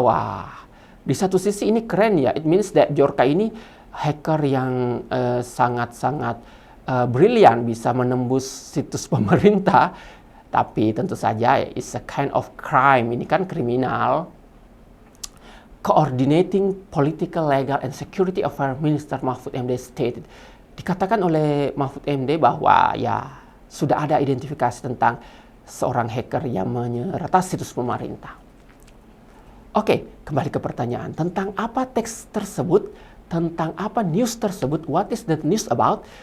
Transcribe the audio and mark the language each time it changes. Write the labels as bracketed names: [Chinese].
[Indonesian] Wah, di satu sisi ini keren ya. [English] It means that [Indonesian] Bjorka ini hacker yang sangat-sangat brilian, bisa menembus situs pemerintah. Tapi tentu saja [English] it's a kind of crime. [Indonesian] Ini kan kriminal. [English] Coordinating Political, Legal, and Security Affairs Minister Mahfud MD stated. [Indonesian] Dikatakan oleh Mahfud MD bahwa ya sudah ada identifikasi tentang seorang hacker yang meretas situs pemerintah. Oke, kembali ke pertanyaan. Tentang apa teks tersebut? Tentang apa news tersebut? [English] What is the news about?